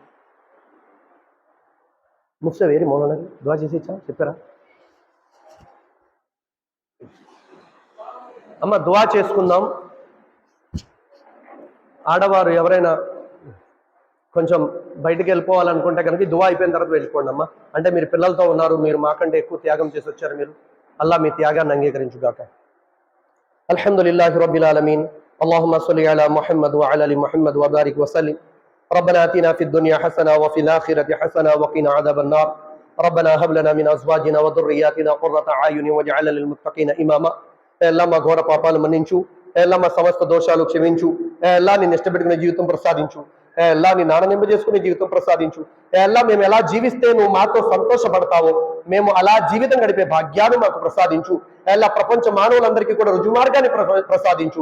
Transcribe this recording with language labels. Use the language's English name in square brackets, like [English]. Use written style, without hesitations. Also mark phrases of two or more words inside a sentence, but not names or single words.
[Telugu] ముఫ్తి వేరి మౌలానా దుఆ చేసి చెప్పారా అమ్మ? దుఆ చేసుకుందాం. ఆడవారు ఎవరైనా కొంచెం బయటికి వెళ్ళిపోవాలనుకుంటే కనుక దువా అయిపోయిన తర్వాత వెళ్ళిపోండి అమ్మా. అంటే మీరు పిల్లలతో ఉన్నారు, మీరు మాకంటే ఎక్కువ త్యాగం చేసి వచ్చారు, మీరు అల్లా మీ త్యాగాన్ని అంగీకరించుగాక. [Arabic] الحمد لله رب العالمين. اللهم صل على محمد وعلى ال محمد وبارك وسلم. ربنا آتنا في الدنيا حسنة وفي الآخرة حسنة وقنا عذاب النار. ربنا هب لنا من أزواجنا وذرياتنا قرة أعين واجعلنا للمتقين إماما. [Telugu] అల్లా మా ఘోర పాపాలు మన్నించు, అల్లా మా సమస్త దోషాలు క్షమించు, అల్లా నిన్ను ఇష్టపెట్టుకునే జీవితం ప్రసాదించు, అల్లా నీ నాననింప చేసుకునే జీవితం ప్రసాదించు. అల్లా మేము ఎలా జీవిస్తే నువ్వు మాతో సంతోషపడతావో మేము అలా జీవితం గడిపే భాగ్యాన్ని మాకు ప్రసాదించు. అల్లా ప్రపంచ మానవులందరికీ కూడా రుజుమార్గాన్ని ప్రసాదించు.